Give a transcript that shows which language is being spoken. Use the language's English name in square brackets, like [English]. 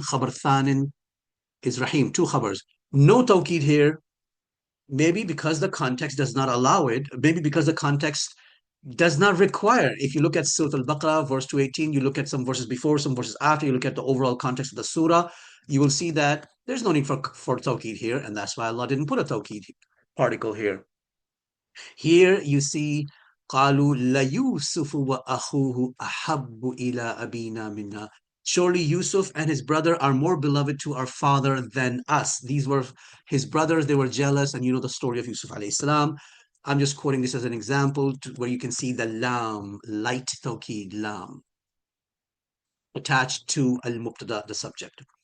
[English] Khabar thanin is Rahim, two khabars. No tawqid here, maybe because the context does not allow it, maybe because the context does not require. If you look at Surah Al-Baqarah, verse 218, you look at some verses before, some verses after, you look at the overall context of the surah, you will see that there's no need for tawqid here, and that's why Allah didn't put a tawqid particle here. Here you see [Arabic] قالوا ليوسف وأخوه أحب إلى أبينا منا. [English] Surely Yusuf and his brother are more beloved to our father than us. These were his brothers, they were jealous, and you know the story of Yusuf alayhi salam. I'm just quoting this as an example where you can see the lam, light tawqid, lam, attached to al-mubtada, the subject.